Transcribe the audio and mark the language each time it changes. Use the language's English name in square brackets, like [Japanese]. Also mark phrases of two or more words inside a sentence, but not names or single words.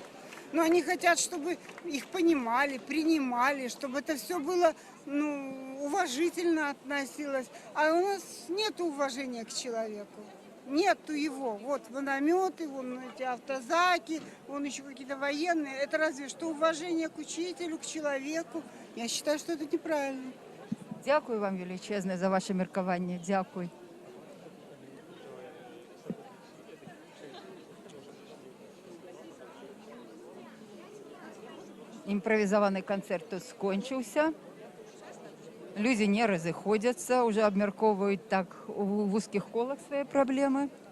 [Russian] Но они хотят, чтобы их понимали, принимали, чтобы это все было, уважительно относилось. А у нас нет уважения к человеку. Нету его. Вот минометы, вон эти автозаки, вон еще какие-то военные. Это разве что уважение к учителю, к человеку. Я считаю, что это неправильно. [Ukrainian] Дякую вам величезне за ваше міркування. Дякую. Імпровізований концерт тут скончився. Люди не розходяться, вже обмірковують так у вузьких колах свої проблеми.